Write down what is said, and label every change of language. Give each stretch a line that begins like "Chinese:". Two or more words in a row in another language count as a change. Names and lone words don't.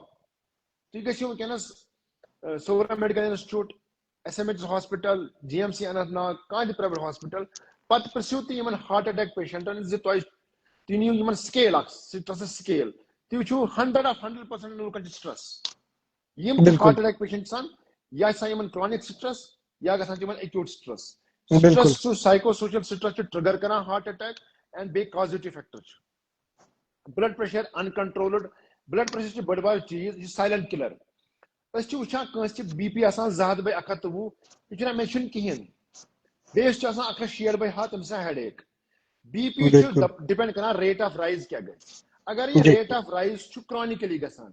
Kashmiri: تُہۍ گٔژھِو وٕنکیٚنس صورہ میڈیکل انسٹِچوٗٹ, ایس ایم ایچ ہاسپٹل, جی ایم سی اننت ناگ, کانٛہہ تہِ
English: private hospital,
Kashmiri: پتہٕ پرژھِو تُہۍ یِمن
English: heart attack
Kashmiri: پیشنٹن زِ تُہۍ نِیِو یِمن سکیل اکھ
English: stress scale,
Kashmiri: تُہۍ وٕچھِو 100% لُکن چھُ سٹرس. یِم تہِ بالکل
English: heart attack patient
Kashmiri: چھِ آسان, یا چھِ آسان یِمن
English: chronic stress,
Kashmiri: یا گژھان چھِ یِمن
English: acute stress.
Kashmiri: بالکل سٹرس چھُ
English: psycho social stress
Kashmiri: چھُ ٹرگر کران
English: heart attack,
Kashmiri: اینڈ بیٚیہِ
English: causative factor
Kashmiri: چھُ.
English: blood pressure uncontrolled, blood pressure
Kashmiri: چھُ بٔڑ بار چیٖز, یہِ چھُ
English: silent killer.
Kashmiri: أسۍ چھِ وٕچھان کٲنٛسہِ چھِ بی پی آسان 100/120, یہِ چھُنہ مےٚ چھُنہٕ کِہینۍ. بیٚیِس چھُ آسان 160/100, تٔمِس آسان ہیڈ ایک. بی پی چھُ بالکل ڈِپینڈ کران
English: rate of rise
Kashmiri: کیاہ گژھِ. اگر یہِ جی
English: rate of rise
Kashmiri: چھُ کرانِکلی گژھان,